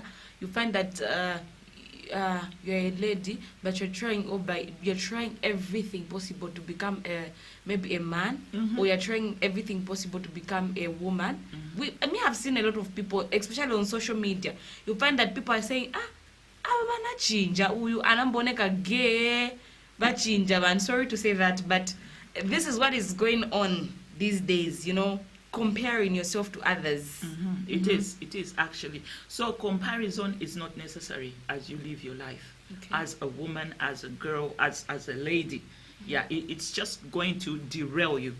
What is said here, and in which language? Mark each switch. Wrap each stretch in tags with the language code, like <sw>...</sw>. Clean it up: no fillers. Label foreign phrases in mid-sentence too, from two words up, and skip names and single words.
<en>You find that you're a lady, but you're trying everything possible to become maybe a man, or you're trying everything possible to become a woman. I mean, I've seen a lot of people, especially on social media. You find that people are saying,</en> <ny>chinja uyu anamboneka gay, bachinja.</ny> <en>I'm sorry to say that, but this is what is going on these days, comparing yourself to others. It is actually. So comparison is not necessary as you live your life. Okay. As a woman, as a girl, as a lady. Yeah, it's just going to derail you.</en>